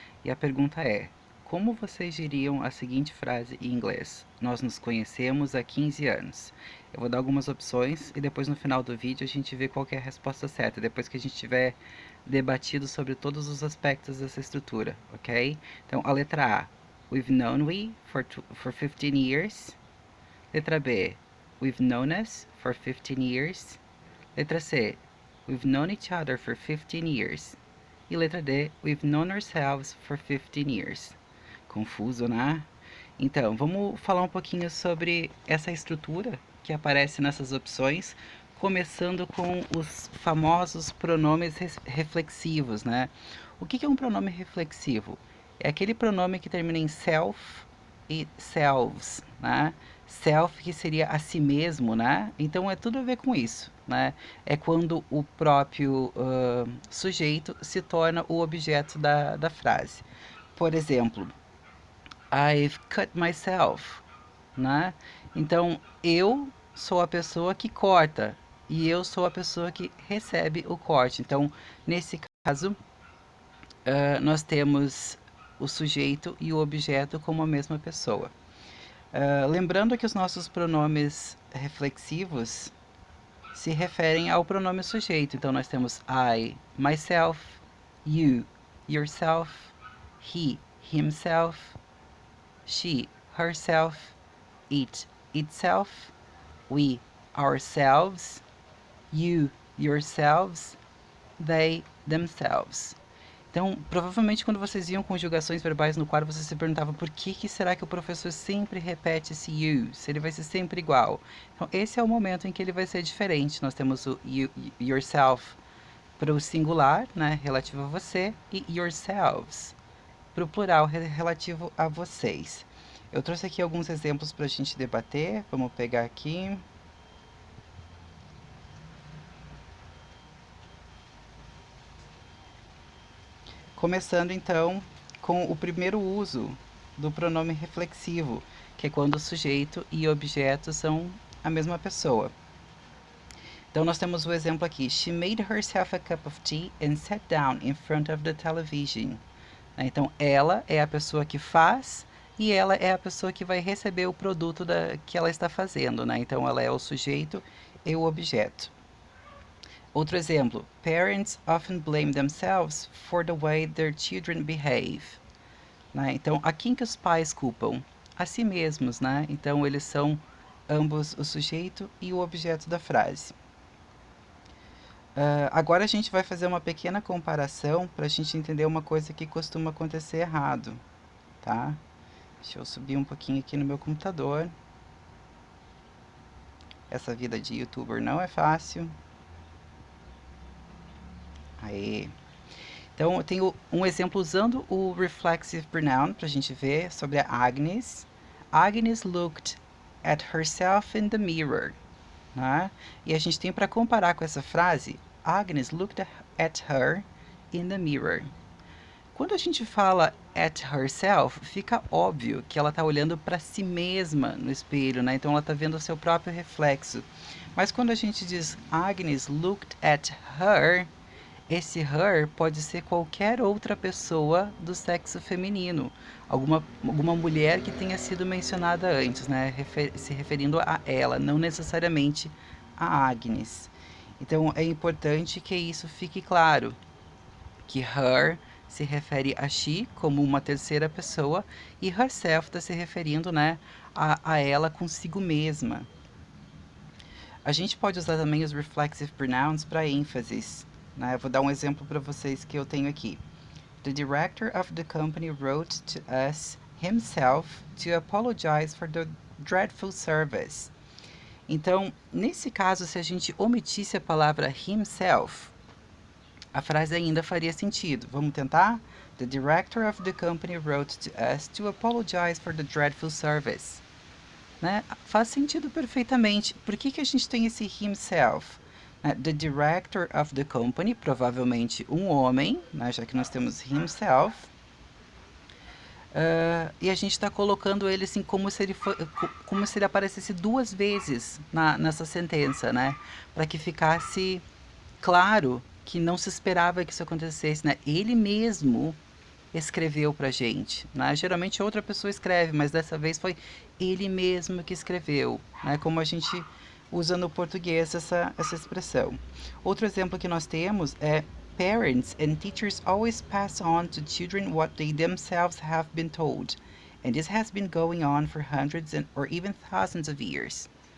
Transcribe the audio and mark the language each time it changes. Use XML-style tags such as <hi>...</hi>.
<pt>E a pergunta é: como vocês diriam a seguinte frase em inglês? Nós nos conhecemos há 15 anos. Eu vou dar algumas opções e depois no final do vídeo a gente vê qual que é a resposta certa, depois que a gente tiver debatido sobre todos os aspectos dessa estrutura, ok? Então, a letra A:</pt> <en>We've known we for 15 years.</en> <pt>Letra B:</pt> <en>We've known us for 15 years.</en> <pt>Letra C:</pt> <en>We've known each other for 15 years.</en> <pt>E letra D:</pt> <en>We've known ourselves for 15 years.</en> <pt>Confuso, né? Então, vamos falar um pouquinho sobre essa estrutura que aparece nessas opções, começando com os famosos pronomes reflexivos, né? O que é um pronome reflexivo? É aquele pronome que termina em self e selves, né? Self, que seria a si mesmo, né? Então é tudo a ver com isso, né? É quando o próprio sujeito se torna o objeto da frase. Por exemplo,</pt> <en>I've cut myself,</en> <pt>né? Então eu sou a pessoa que corta e eu sou a pessoa que recebe o corte. Então, nesse caso, nós temos o sujeito e o objeto como a mesma pessoa. Lembrando que os nossos pronomes reflexivos se referem ao pronome sujeito. Então nós temos I, myself, you, yourself, he, himself, she, herself, it, itself, we, ourselves, you, yourselves, they, themselves. Então, provavelmente quando vocês viam conjugações verbais no quadro, vocês se perguntavam por que será que o professor sempre repete esse you, se ele vai ser sempre igual. Então, esse é o momento em que ele vai ser diferente. Nós temos o you, yourself para o singular, né, relativo a você, e yourselves para o plural, relativo a vocês. Eu trouxe aqui alguns exemplos para a gente debater. Vamos pegar aqui. Começando então com o primeiro uso do pronome reflexivo, que é quando o sujeito e objeto são a mesma pessoa. Então nós temos o exemplo aqui:</pt> <en>She made herself a cup of tea and sat down in front of the television.</en> <pt>Então ela é a pessoa que faz e ela é a pessoa que vai receber o produto que ela está fazendo, né? Então ela é o sujeito e o objeto. Outro exemplo:</pt> <en>Parents often blame themselves for the way their children behave.</en> <pt>Né? Então, a quem que os pais culpam? A si mesmos, né? Então, eles são ambos o sujeito e o objeto da frase. Agora a gente vai fazer uma pequena comparação para a gente entender uma coisa que costuma acontecer errado, tá? Deixa eu subir um pouquinho aqui no meu computador. Essa vida de youtuber não é fácil. Aê! Então, eu tenho um exemplo usando o reflexive pronoun para a gente ver sobre a Agnes.</pt> <en>Agnes looked at herself in the mirror.</en> <pt>Né? E a gente tem para comparar com essa frase:</pt> <en>Agnes looked at her in the mirror.</en> <pt>Quando a gente fala</pt> <en>at herself,</en> <pt>fica óbvio que ela está olhando para si mesma no espelho, né? Então ela está vendo o seu próprio reflexo. Mas quando a gente diz</pt> <en>Agnes looked at her,</en> <pt>esse her pode ser qualquer outra pessoa do sexo feminino, alguma mulher que tenha sido mencionada antes, né? Se referindo a ela, não necessariamente a Agnes. Então é importante que isso fique claro, que her se refere a she como uma terceira pessoa e herself está se referindo, né, a ela consigo mesma. A gente pode usar também os reflexive pronouns para ênfases. Né? Eu vou dar um exemplo para vocês que eu tenho aqui.</pt> <en>The director of the company wrote to us himself to apologize for the dreadful service.</en> <pt>Então, nesse caso, se a gente omitisse a palavra himself, a frase ainda faria sentido. Vamos tentar?</pt> <en>The director of the company wrote to us to apologize for the dreadful service.</en> <pt>Né? Faz sentido perfeitamente. Por que a gente tem esse himself?</pt> <en>The director of the company,</en> <pt>provavelmente um homem, né, já que nós temos himself, E a gente está colocando ele assim como se ele aparecesse duas vezes nessa sentença, né? Para que ficasse claro que não se esperava que isso acontecesse, né? Ele mesmo escreveu pra gente, né? Geralmente outra pessoa escreve, mas dessa vez foi ele mesmo que escreveu, né? Como a gente usa no português essa expressão. Outro exemplo que nós temos é</pt> <en>parents and teachers always pass on to children what they themselves have been told, and this has been going on for hundreds or even thousands of years.</en>